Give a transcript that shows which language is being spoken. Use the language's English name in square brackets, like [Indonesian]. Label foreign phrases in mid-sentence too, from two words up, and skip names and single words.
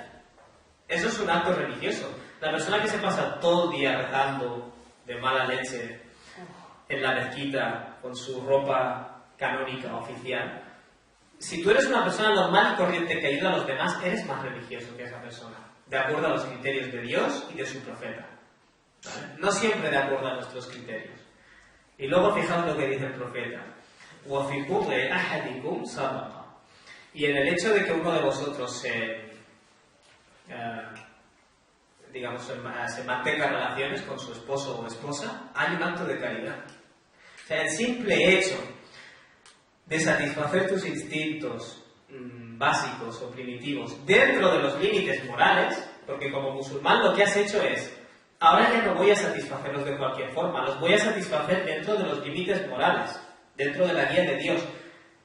[Spanish] Eso es un acto religioso. La persona que se pasa todo el día rezando de mala leche en la mezquita con su ropa canónica oficial, si tú eres una persona normal y corriente que ayuda a los demás, eres más religioso que esa persona, de acuerdo a los criterios de Dios y de su profeta, ¿vale? No siempre de acuerdo a nuestros criterios. Y luego fijaos lo que dice el profeta: [Arabic] وَفِي بُغْضِ أَحَدِكُمْ صَدَقَةٌ. [Spanish] Y en el hecho de que uno de vosotros se mantenga relaciones con su esposo o esposa, hay un acto de caridad. O sea, el simple hecho de satisfacer tus instintos básicos o primitivos dentro de los límites morales, porque como musulmán lo que has hecho es: ahora ya no voy a satisfacerlos de cualquier forma, los voy a satisfacer dentro de los límites morales, dentro de la guía de Dios.